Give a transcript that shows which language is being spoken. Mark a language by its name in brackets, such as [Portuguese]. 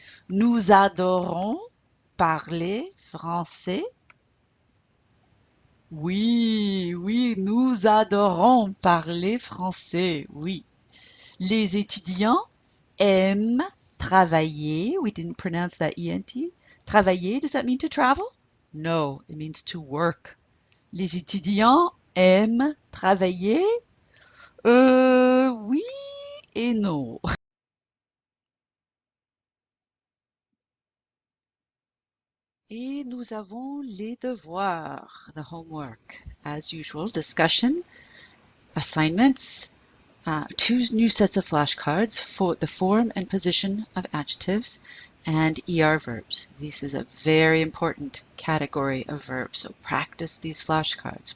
[French] Nous adorons parler français. Oui, oui, nous adorons parler français. Oui. Les étudiants aiment travailler. [English] We didn't pronounce that ENT. Travailler, does that mean to travel? No, it means to work. [French] Les étudiants aiment travailler? Oui et non. Et nous avons les devoirs, [English] the homework. As usual, discussion, assignments, two new sets of flashcards for the form and position of adjectives and ER verbs. This is a very important category of verbs, so practice these flashcards.